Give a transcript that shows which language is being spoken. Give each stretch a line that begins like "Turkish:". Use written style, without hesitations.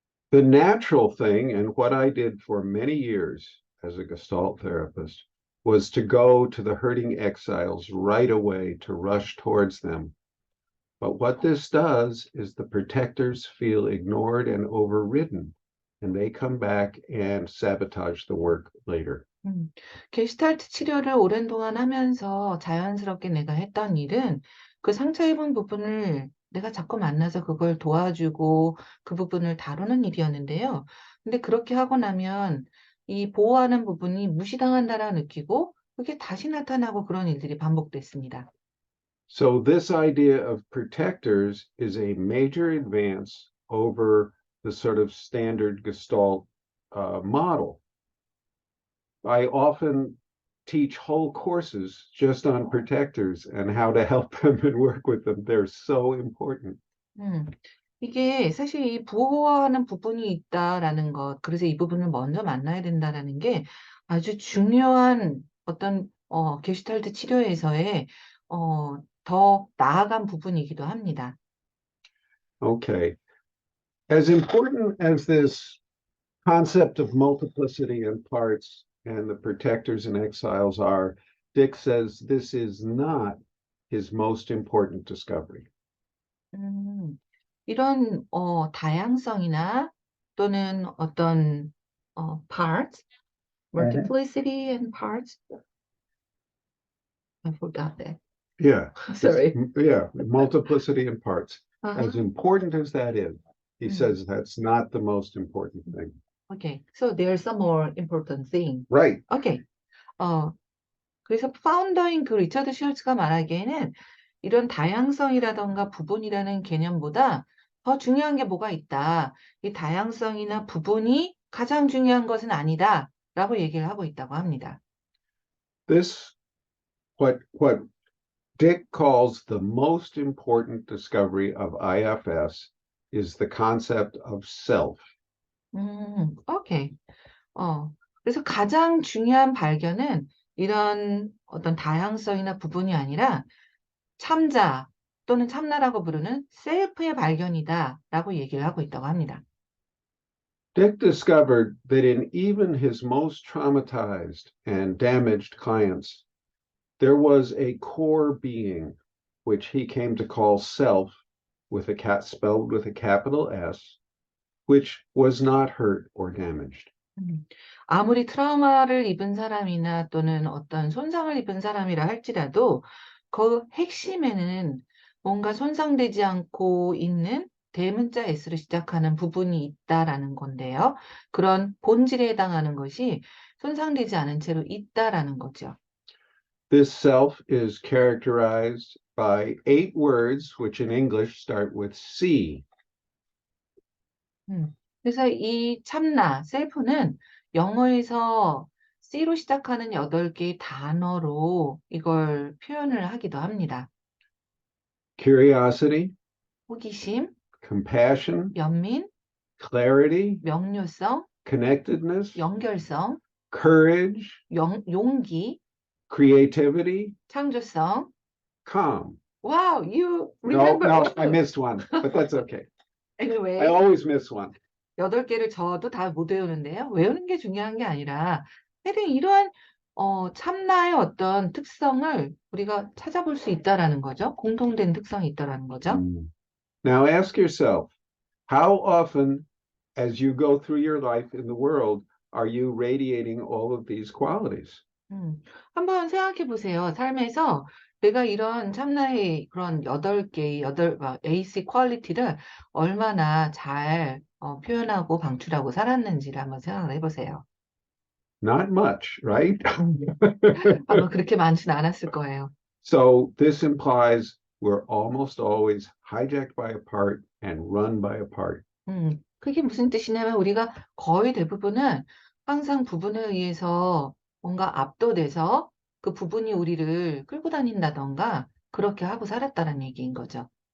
English: The natural thing, and what I did for many years as a Gestalt therapist, was to go to the hurting exiles right away to rush towards them. But what this does is the protectors feel ignored and overridden, and they come back and sabotage the work later.
Korean: 게슈탈트 치료를 오랜 동안 하면서 자연스럽게 내가 했던 일은 그 상처 입은 부분을 내가 자꾸 만나서 그걸 도와주고 그 부분을 다루는 일이었는데요. 근데 그렇게 하고 나면 이 보호하는 부분이 무시당한다라 느끼고 그게 다시 나타나고 그런 일들이 반복됐습니다.
English: So this idea of protectors is a major advance over the sort of standard Gestalt model. I often teach whole courses just on protectors and how to help them and work with them. They're so important.
Korean: 음, 이게 사실 이 보호하는 부분이 있다라는 것, 그래서 이 부분을 먼저 만나야 된다라는 게 아주 중요한 어떤 게슈탈트 치료에서의 더 나아간 부분이기도 합니다.
English: Okay. As important as this concept of multiplicity in parts and the protectors and exiles are, Dick says this is not his most important discovery.
Korean: 음, 이런 다양성이나 또는 어떤
English: parts, multiplicity and parts, I forgot that. Yeah. Sorry. Yeah. Multiplicity in parts. Uh-huh. As important as that is, he Mm. says that's not the most important thing. Okay, so there's some more important thing. Right. Okay.
Korean: 그래서 파운더인 그 리처드 슐츠가 말하기에는 이런 다양성이라던가 부분이라는 개념보다 더 중요한 게 뭐가 있다. 이 다양성이나 부분이 가장 중요한 것은 아니다라고 얘기를 하고 있다고 합니다.
English: This, what Dick calls the most important discovery of IFS is the concept of self.
Korean: 오케이. 그래서 가장 중요한 발견은 이런 어떤 다양성이나 부분이 아니라 참자 또는 참나라고 부르는 셀프의 발견이다라고 얘기를 하고 있다고 합니다.
English: Dick discovered that in even his most traumatized and damaged clients, there was a core being, which he came to call self, with a cat spelled with a capital S, which was not hurt or damaged.
Korean: 아무리 트라우마를 입은 사람이나 또는 어떤 손상을 입은 사람이라 할지라도 그 핵심에는 뭔가 손상되지 않고 있는 대문자 S로 시작하는 부분이 있다라는 건데요. 그런 본질에 해당하는 것이 손상되지 않은 채로 있다라는 거죠.
English: This self is characterized by 8 words, which in English start with C.
Korean: 그래서 이 참나, 셀프는 영어에서 C로 시작하는 8개의 단어로 이걸 표현을 하기도 합니다.
English: curiosity,
Korean: 호기심,
English: compassion,
Korean: 연민,
English: clarity,
Korean: 명료성,
English: connectedness,
Korean: 연결성,
English: courage,
Korean: 용기,
English: creativity,
Korean: 창조성.
English: calm. Wow, you No, remember no, all. I missed one, but that's okay. I Anyway, always miss one.
Korean: 8개를 저도 다 못 외우는데요. 외우는 게 중요한 게 아니라 하여튼 이러한 참나의 어떤 특성을 우리가 찾아볼 수 있다라는 거죠. 공통된 특성이 있다라는 거죠.
English: Now ask yourself, how often as you go through your life in the world are you radiating all of these qualities?
Korean: 한번 생각해 보세요. 삶에서 내가 이런 참나의 그런 8개의 AC 퀄리티를 얼마나 잘 표현하고 방출하고 살았는지를 한번 생각을 해보세요.
English: Not much, right?
Korean: 아마 그렇게 많지는 않았을 거예요.
English: So this implies we're almost always hijacked by a part and run by a part.
Korean: 그게 무슨 뜻이냐면 우리가 거의 대부분은 항상 부분에 의해서 뭔가 압도돼서 그 부분이 우리를 끌고 다닌다던가 그렇게 하고 살았다는 얘기인 거죠.